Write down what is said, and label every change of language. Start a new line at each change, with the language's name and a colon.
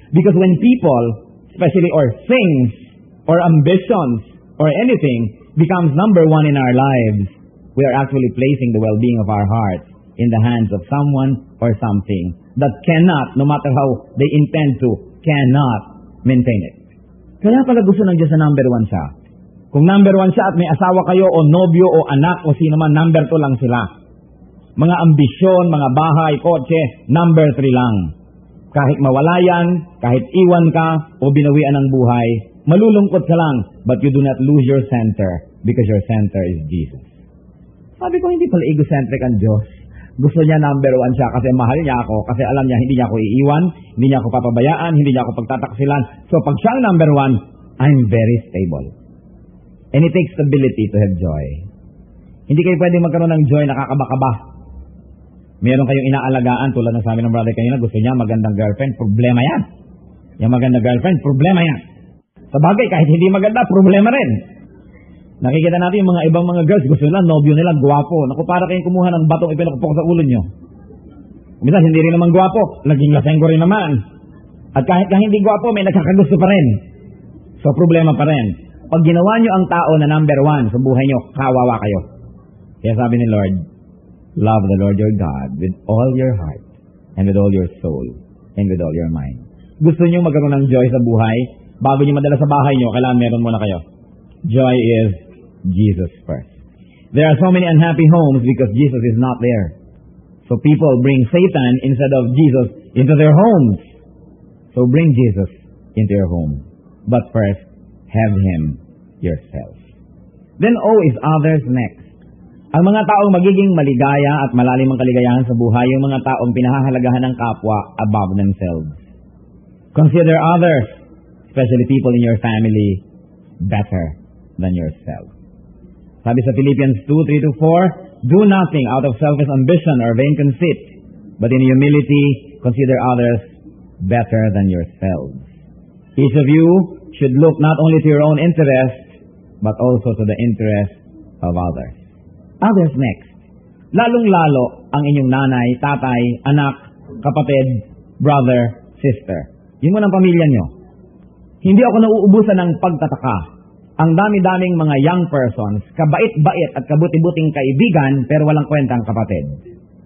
English: Because when people, especially or things, or ambitions, or anything, becomes number one in our lives, we are actually placing the well-being of our hearts in the hands of someone or something that cannot, no matter how they intend to, cannot maintain it.
Filipino: Kaya pala gusto ng Diyos na number one siya. Kung number one siya at may asawa kayo o nobyo o anak o sino man, number two lang sila. Mga ambisyon, mga bahay, kotse, number three lang. Kahit mawala yan, kahit iwan ka o binawian ng buhay, malulungkot ka lang,
English: but you do not lose your center because your center is Jesus.
Filipino: Sabi ko, hindi pala egocentric ang Diyos. Gusto niya number one siya kasi mahal niya ako, kasi alam niya hindi niya ako iiwan, hindi niya ako papabayaan, hindi niya ako pagtataksilan.
English: So
Filipino: pag siya ang
English: number one, I'm very stable. And it takes stability to have joy.
Filipino: Hindi kayo pwede magkaroon ng joy nakakaba-kaba. Meron kayong inaalagaan, tulad ng sabi ng brother kanina, gusto niya magandang girlfriend, problema yan. Yung magandang girlfriend, problema yan. Sa bagay, kahit hindi maganda, problema rin. Nakikita natin yung mga ibang mga girls, gusto nila, nobyo nila, gwapo. Naku, para kayong kumuha ng batong ipinakupok sa ulo nyo. Minsan, hindi rin naman gwapo, naging lasenggo rin naman. At kahit na hindi gwapo, may nagkakagusto pa rin. So, problema pa rin. Pag ginawa nyo ang tao na number one sa buhay nyo, kawawa kayo. Kaya sabi ni
English: Lord, love the Lord your God with all your heart, and with all your soul, and with all your mind.
Filipino: Gusto nyo magkaroon ng joy sa buhay, bago nyo madala sa bahay nyo, kailangan meron muna kayo.
English: Joy is Jesus first. There are so many unhappy homes because Jesus is not there. So people bring Satan instead of Jesus into their homes. So bring Jesus into your home. But first, have Him yourself. Then O is others next.
Filipino: Ang mga taong magiging maligaya at malalim ang kaligayahan sa buhay, yung mga taong pinahahalagahan ng kapwa
English: above themselves. Consider others, especially people in your family, better than yourself. Sabi sa Philippians 2:3-4, do nothing out of selfish ambition or vain conceit, but in humility consider others better than yourselves. Each of you should look not only to your own interest, but also to the interest of others. Others next.
Filipino: Lalong-lalo ang inyong nanay, tatay, anak, kapatid, brother, sister. Yun mo ng pamilya nyo. Hindi ako nauubusan ng pagtataka ang dami-daming mga young persons, kabait-bait at kabuti-buting kaibigan, pero walang kwentang kapatid.